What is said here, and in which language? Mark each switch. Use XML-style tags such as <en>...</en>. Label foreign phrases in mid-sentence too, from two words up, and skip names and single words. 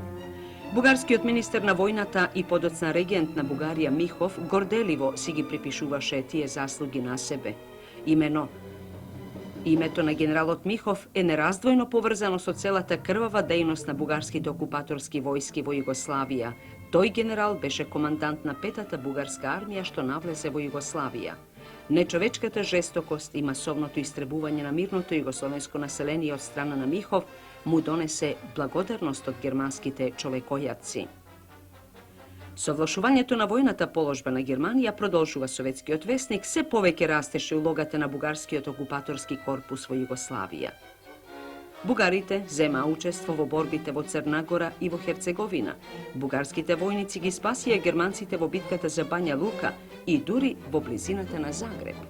<mk>Бугарскиот министер на војната и подоцна регент на Бугарија Михов горделиво си ги припишуваше тие заслуги на себе. Името на генералот Михов е нераздвојно поврзано со целата крвава дејност на бугарските окупаторски војски во Југославија, Toj general beše komandant na petata bugarska armija što navleze Jugoslavija. Nečovečkata žestokost i masovното istrebuvanje na mirното jugoslovensko naselenije od strana Namihov mu donese blagodarnost od germanskite čovekojaci. Совлашувањето на војната положба на Германија продолжува советскиот весник, се повеќе растеше улогата на бугарскиот окупаторски корпус во Југославија. Бугарите зема учество во борбите во Црна Гора и во Херцеговина. Бугарските војници ги спасија германците во битката за Бања Лука и дури во близината на Загреб.</mk>